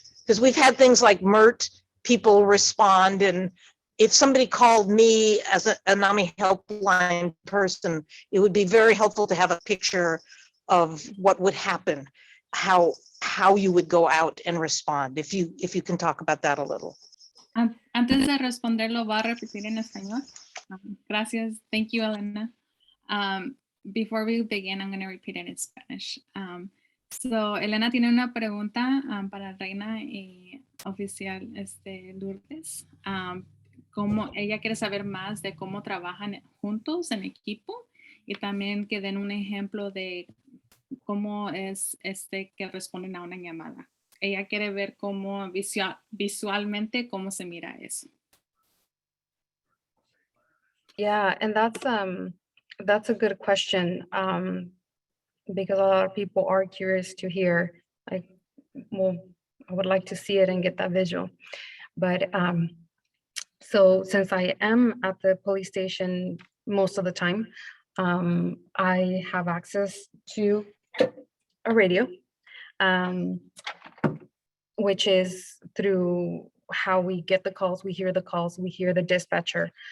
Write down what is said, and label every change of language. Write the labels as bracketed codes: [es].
[en] Because we've had things like MERT, people respond, and if somebody called me as a NAMI helpline person, it would be very helpful to have a picture of what would happen, how you would go out and respond, if you can talk about that a little. [es] Antes de responderlo, va a repetir en español. Gracias. [en] Thank you, Elena. Before we begin, I'm going to repeat it in Spanish. [es] So, Elena tiene una pregunta para Reina y oficial Lourdes. Cómo ella quiere saber más de cómo trabajan juntos en equipo y también que den un ejemplo de cómo es que responden a una llamada. Ella quiere ver cómo visualmente cómo se mira eso. [en] Yeah, and that's a good question, because a lot of people are curious to hear, like, well, I would like to see it and get that visual. But so since I am at the police station most of the time, I have access to a radio, which is through how we get the calls, we hear the dispatcher.